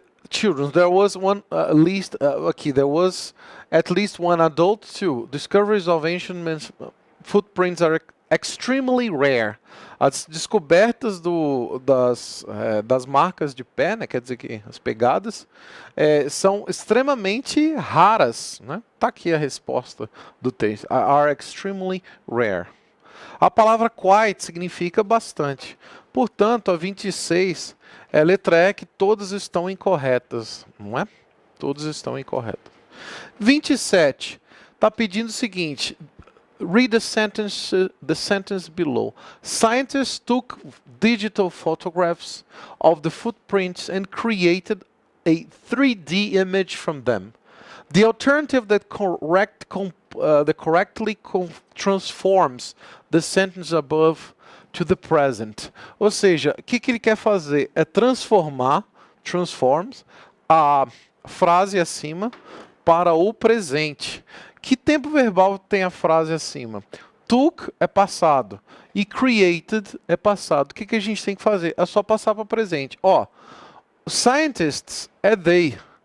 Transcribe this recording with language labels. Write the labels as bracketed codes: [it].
[en] Children, there was at least one adult too. Discoveries of ancient men's footprints are extremely rare. [pt] As descobertas das marcas de pé, né, quer dizer que as pegadas, são extremamente raras, né? Tá aqui a resposta do texto. [en] Are extremely rare. [pt] A palavra quite significa bastante. Portanto, a 26 é letra E que todas estão incorretas, não é? Todas estão incorretas. 27 está pedindo o seguinte: [en] read the sentence below. Scientists took digital photographs of the footprints and created a 3D image from them. The alternative that correctly transforms the sentence above to the present. [pt] Ou seja, o que ele quer fazer é transforms a frase acima para o presente. Que tempo verbal tem a frase acima? Took é passado e created é passado. O que a gente tem que fazer? É só passar para o presente. Scientists é they.